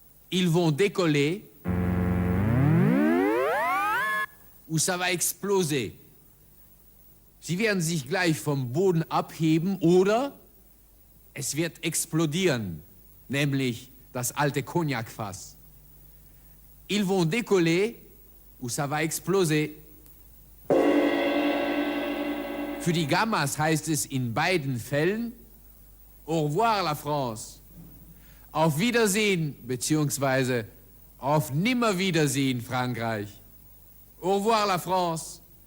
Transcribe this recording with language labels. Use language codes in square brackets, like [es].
[fr] Ils vont décoller ou ça va exploser. [de] Sie werden sich gleich vom Boden abheben oder es wird explodieren, nämlich das alte Cognacfass. [fr] Ils vont décoller ou ça va exploser. [de] Für die Gammas heißt es in beiden Fällen [fr] Au revoir la France. [de] Auf Wiedersehen beziehungsweise auf Nimmerwiedersehen Frankreich. [fr] Au revoir la France.